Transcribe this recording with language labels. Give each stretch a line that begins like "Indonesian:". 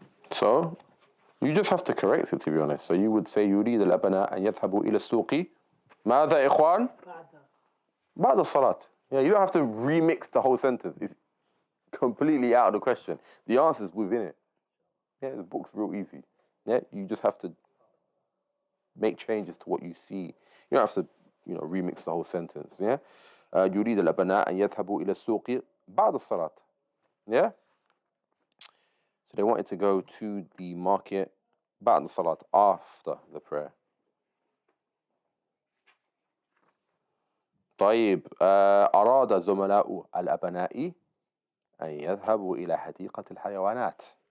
English: So you just have to correct it, to be honest. So you would say
Arabic: يريد الأبناء أن يذهبوا إلى السوق ماذا يا إخوان؟ بعد الصلاة.
English: Yeah, you don't have to remix the whole sentence. It's completely out of the question. The answer is within it. Yeah, the book's real easy. Yeah, you just have to make changes to what you see. You don't have to, remix the whole sentence.
Arabic: Yeah, يريد الأبناء أن يذهبوا إلى السوق بعد الصلاة.
English: Yeah. So they wanted to go to the market
Arabic: بعد الصلاة,
English: after the prayer.
Arabic: طيب أراد زملاء الأبناء أن يذهبوا إلى حديقة الحيوانات.